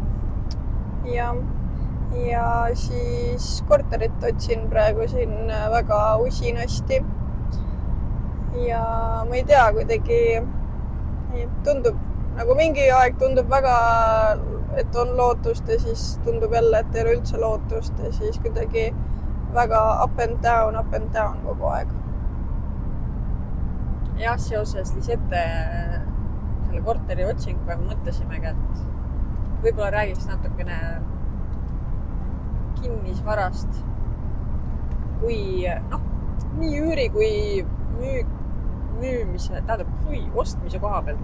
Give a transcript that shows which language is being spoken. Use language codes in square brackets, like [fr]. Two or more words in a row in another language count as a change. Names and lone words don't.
[et] Ja siis korterit otsin praegu siin väga usinasti. Ja ma ei tea, kuidagi tundub, nagu mingi aeg tundub väga, et on lootust ja siis tundub jälle, et ei ole üldse lootust ja siis kuidagi väga [en] up and down [et] kogu aeg. Jah, seoses Lisette selle korteri otsinguga mõtlesimegi, et võib-olla räägiks natukene kinnisvarast, kui noh, nii üüri kui müümise, ostmise koha pealt.